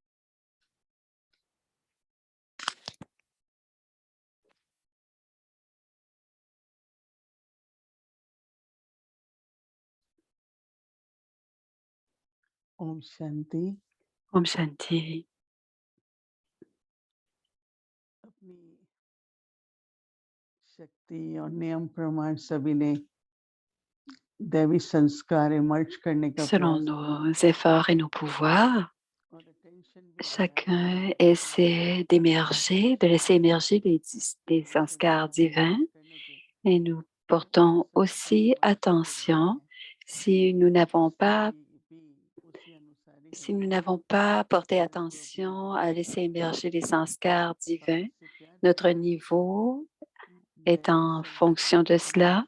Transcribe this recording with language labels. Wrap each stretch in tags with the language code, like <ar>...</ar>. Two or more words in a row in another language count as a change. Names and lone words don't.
<hi>ओम शांति। ओम शांति. अपनी शक्ति और नियम प्रमाण सभी ने दैवी संस्कार इमर्ज करने का</hi> <fr>Selon</fr> <hi>प्रयास</hi> <fr>nos efforts et nos pouvoirs,</fr> <hi>और attention भी</hi> <fr>chacun essaie d'émerger, de laisser émerger les sanskars divins et nous portons aussi attention si nous n'avons pas porté attention à laisser émerger les sanskars divins, notre niveau est en fonction de cela.</fr>